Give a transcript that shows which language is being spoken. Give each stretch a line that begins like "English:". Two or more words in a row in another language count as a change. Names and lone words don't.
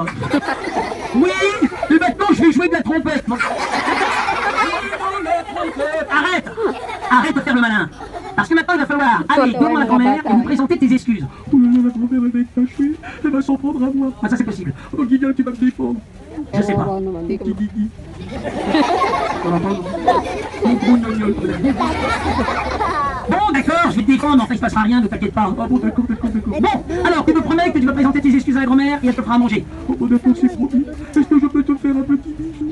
French: Oui, et maintenant je vais jouer de la trompette. Arrête. Arrête de faire le malin. Parce que maintenant il va falloir aller devant la grand-mère et vous présenter tes excuses. Oh là là, la grand-mère elle va être fâchée. Elle va s'en prendre à moi. Ah ça c'est possible. Oh Guignol, tu vas me défendre. Je sais pas.
Filipino: Kawawa naman, di ko
French: Guigui. Ça va pas? Mon gros gnognol. Bon, d'accord, je vais te défendre, enfin il se passera rien, ne t'inquiète pas. Ah bon, d'accord. Bon, alors tu me promets que tu vas présenter tes excuses à la grand-mère et elle te fera à manger. Oh, bon, d'accord, c'est promis. Est-ce que je peux te faire un petit bisou?